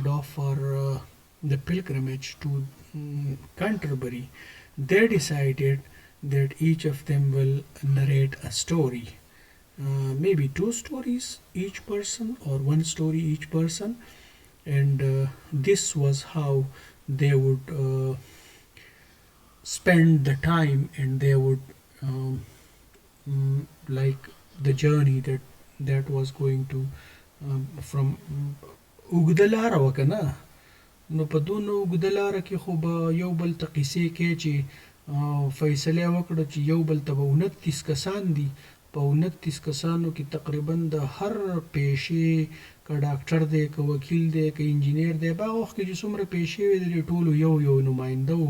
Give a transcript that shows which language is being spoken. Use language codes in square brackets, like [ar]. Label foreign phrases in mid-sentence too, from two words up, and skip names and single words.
[en] off for the pilgrimage to Canterbury, they decided that each of them will narrate a story, maybe two stories each person or one story each person, and this was how they would spend the time, and they would like the journey that was going to from [ps] اوږده وکنه. نو په دونه اوږده لاره کې خو به یو بل ته قیسې کوي چې فیصله وکړه چې یو بل ته به 29 کسان دي. په 29 کسانو کې تقریبا د هر پیشې که ډاکټر دی که وکیل دی که انجینیر دی په هغه وخت کې چې څومره پیشې وې د ټولو یو نماینده و.